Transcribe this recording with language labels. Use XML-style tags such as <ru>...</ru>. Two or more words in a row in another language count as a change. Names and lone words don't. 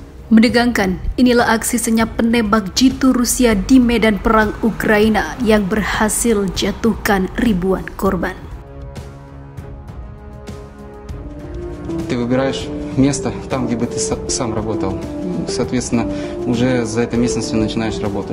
<id>Menegangkan, inilah aksi senyap penembak jitu Rusia di medan perang Ukraina yang berhasil jatuhkan ribuan korban.</id> <ru>Ты выбираешь место там, где бы ты сам работал. Соответственно, уже за этой местностью начинаешь работать.</ru>